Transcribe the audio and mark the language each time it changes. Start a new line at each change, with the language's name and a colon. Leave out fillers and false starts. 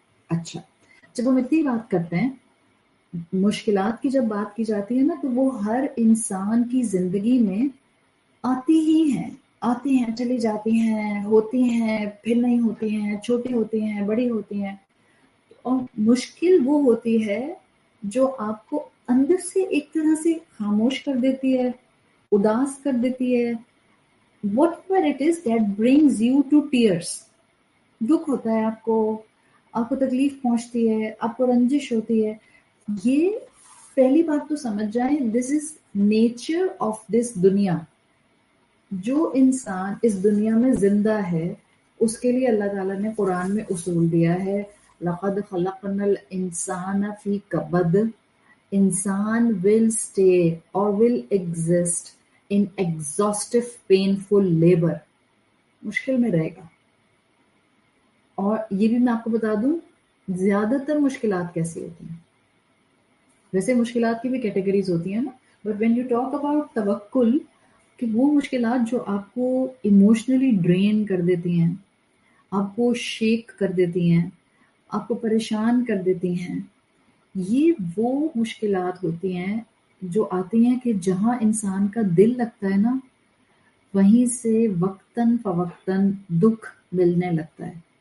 Urdu: اچھا، جب ہم اتنی بات کرتے ہیں، مشکلات کی جب بات کی جاتی ہے نا، تو وہ ہر انسان کی زندگی میں آتی ہی ہیں، آتی ہیں، چلی جاتی ہیں، ہوتی ہیں، پھر نہیں ہوتی ہیں، چھوٹی ہوتی ہیں، بڑی ہوتی ہیں. اور مشکل وہ ہوتی ہے جو آپ کو اندر سے ایک طرح سے خاموش کر دیتی ہے، اداس کر دیتی ہے.
English: whatever it is that brings you to tears.
Urdu: دکھ ہوتا ہے آپ کو تکلیف پہنچتی ہے، آپ کو رنجش ہوتی ہے. یہ پہلی بات تو سمجھ جائیں،
English: this is nature of this
Urdu: دنیا. جو انسان اس دنیا میں زندہ ہے اس کے لیے اللہ تعالیٰ نے قرآن میں اصول دیا ہے،
Arabic: لَقَدْ خَلَقْنَا الْإِنسَانَ فِي كَبَدٍ.
Urdu: انسان
English: will stay or will exist in exhaustive painful labor.
Urdu: مشکل میں رہے گا. اور یہ بھی میں آپ کو بتا دوں، زیادہ تر مشکلات کیسی ہوتی ہیں. ویسے مشکلات کی بھی کیٹیگریز ہوتی ہیں نا،
English: but when you talk about
Urdu: توکل، کہ وہ مشکلات جو آپ کو ایموشنلی ڈرین کر دیتی ہیں، آپ کو شیک کر دیتی ہیں، آپ کو پریشان کر دیتی ہیں، یہ وہ مشکلات ہوتی ہیں جو آتی ہیں کہ جہاں انسان کا دل لگتا ہے نا، وہیں سے وقتاً فوقتاً دکھ ملنے لگتا ہے.